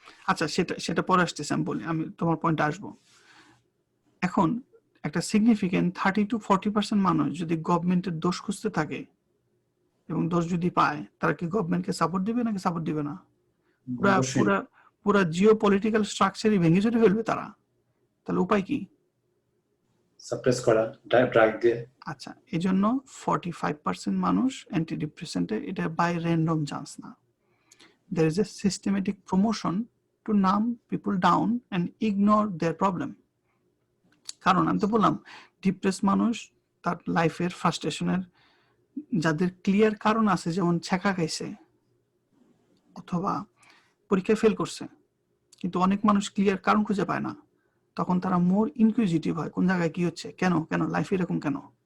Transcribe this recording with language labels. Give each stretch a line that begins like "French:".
Bangla: আচ্ছা, সেটা পরে আসতেছে, আমি বলি, আমি তোমার পয়েন্টে আসবো। এখন একটা সিগনিফিকেন্ট 30-40% মানুষ যদি গভর্নমেন্টের দোষ খুঁজতে থাকে এবং দোষ যদি পায়, তারা কি গভর্নমেন্টকে সাপোর্ট দিবে নাকি সাপোর্ট দিবে না? পুরা জিও পলিটিক্যাল স্ট্রাকচারই ভেঙে চুরে ফেলবে তারা। তাহলে উপায় কি? সাপ্রেস করা, ড্রাগ দিয়ে। আচ্ছা, এই জন্য 45% মানুষ অ্যান্টি ডিপ্রেসেন্টে, এটা বাই র্যান্ডম চান্স না।
English: There is a systematic promotion to numb people down and ignore their problem.
Bangla: কারণ আমি তো বললাম, ডিপ্রেস মানুষ তার লাইফের ফ্রাস্ট্রেশনের যাদের ক্লিয়ার কারণ আছে, যেমন ছ্যাঁকা খাইছে অথবা পরীক্ষায় ফেল করছে, কিন্তু অনেক মানুষ ক্লিয়ার কারণ খুঁজে পায় না, তখন তারা মোর ইনকুইজিটিভ হয়, কোন জায়গায় কি হচ্ছে, কেন লাইফ এরকম কেন।